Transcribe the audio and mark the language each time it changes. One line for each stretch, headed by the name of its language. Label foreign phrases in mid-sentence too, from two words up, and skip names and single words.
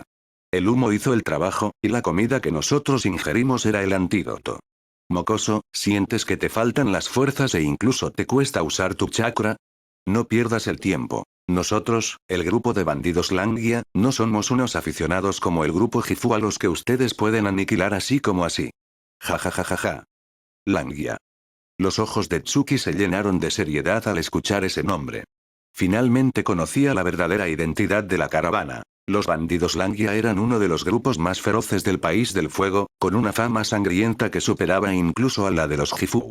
Spanish: El humo hizo el trabajo, y la comida que nosotros ingerimos era el antídoto. Mocoso, ¿sientes que te faltan las fuerzas e incluso te cuesta usar tu chakra? No pierdas el tiempo. Nosotros, el grupo de bandidos Langia, no somos unos aficionados como el grupo Gifu a los que ustedes pueden aniquilar así como así. Ja ja ja ja ja. Langia. Los ojos de Tsuki se llenaron de seriedad al escuchar ese nombre. Finalmente conocía la verdadera identidad de la caravana. Los bandidos Langia eran uno de los grupos más feroces del País del Fuego, con una fama sangrienta que superaba incluso a la de los Gifu.